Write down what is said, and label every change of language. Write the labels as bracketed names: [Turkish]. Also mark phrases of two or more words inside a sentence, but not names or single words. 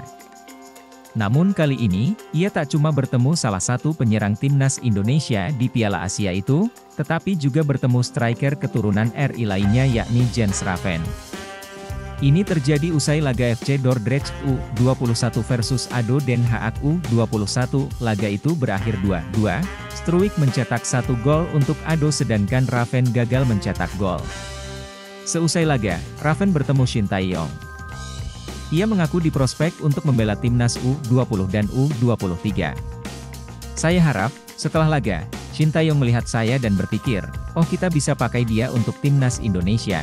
[Indonesian] Namun kali ini, ia tak cuma bertemu salah satu penyerang timnas Indonesia di Piala Asia itu, tetapi juga bertemu striker keturunan RI lainnya yakni Jens Raven. Ini terjadi usai laga FC Dordrecht U21 versus ADO Den Haag U21, laga itu berakhir 2-2, Struijk mencetak 1 gol untuk ADO sedangkan Raven gagal mencetak gol. Seusai laga, Raven bertemu Shin Tae-yong. Ia mengaku diprospek untuk membela timnas U20 dan U23. Saya harap, setelah laga, Shin Tae-yong melihat saya dan berpikir, oh kita bisa pakai dia untuk timnas Indonesia.